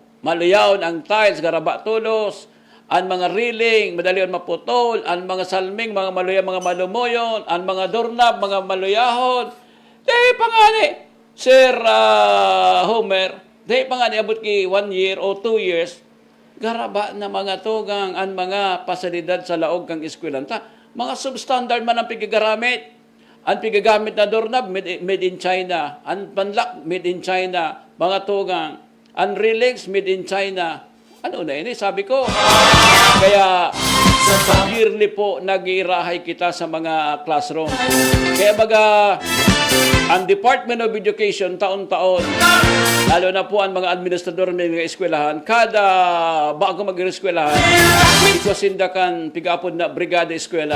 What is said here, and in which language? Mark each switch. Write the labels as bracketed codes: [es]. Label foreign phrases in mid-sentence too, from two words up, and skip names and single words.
[bik] Malayahon ang tiles, garaba tulos, ang mga railing, madalion maputol, ang mga salming, mga maluyah, mga malumuyon, ang mga doorknob, mga maluyahon. Dahil pangani, Sir Homer, dahil pangani abot ki 1 year o 2 years, garaba na mga tugang ang mga pasalidad sa laog kang eskwelanta. Mga substandard man ang pigagamit. Ang pigagamit na doorknob, [en] made in China. [bik] Ang panlak, [en] made in China. [bik] Mga tugang. Ang railings, [en] made in China. [bik] Ano na ini? Sabi ko. Kaya, yearly po, nag-iirahay kita sa mga classroom. Kaya baga, ang Department of Education, taon-taon, lalo na po ang mga administrador ng mga eskwelahan, kada bago mag-eskwelahan, ikusindakan, pigapod na brigada eskwela.